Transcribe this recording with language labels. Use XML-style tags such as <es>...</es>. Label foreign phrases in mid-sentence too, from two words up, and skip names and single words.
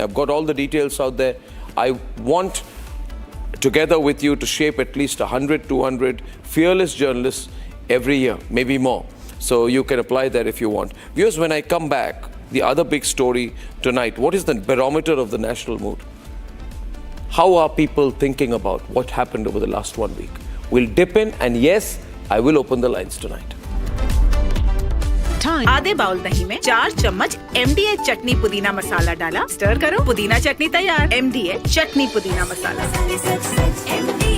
<en>I've got all the details out there. I want, together with you, to shape at least 100, 200 fearless journalists every year, maybe more. So you can apply that if you want. Viewers, when I come back, the other big story tonight, what is the barometer of the national mood? How are people thinking about what happened over the last 1 week? We'll dip in, and yes, I will open the lines tonight.</en> <hi>आधे बाउल दही में 4 चम्मच MDA चटनी पुदीना मसाला डाला, स्टर करो, पुदीना चटनी तैयार। MDA चटनी पुदीना मसाला।</hi>